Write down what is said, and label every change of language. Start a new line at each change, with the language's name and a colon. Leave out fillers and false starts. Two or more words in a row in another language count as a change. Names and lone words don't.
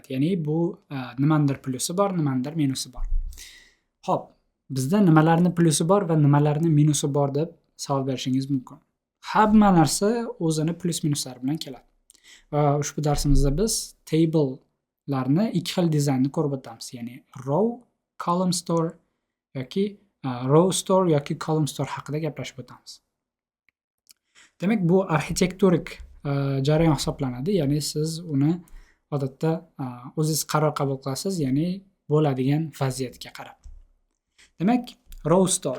Uzbek: Ya'ni bu nimanidir plusi bor, nimanidir minusi bor. Xo'p, bizda nimalarni plusi bor va nimalarni minusi bor deb savol berishingiz mumkin. Hamma narsa o'zini plus minuslari bilan keladi. Va ushbu darsimizda biz table'larni ikki xil dizaynni ko'rib o'tamiz. Ya'ni
English: row, column store
Uzbek: yoki
English: row store
Uzbek: yoki
English: column store
Uzbek: haqida gaplashib o'tamiz. Demak, bu arxitektorik jarayon hisoblanadi. Ya'ni siz uni odatda o'zingiz qaror qabul qilasiz, ya'ni bo'ladigan vaziyatga qarab. Demak,
English: row store.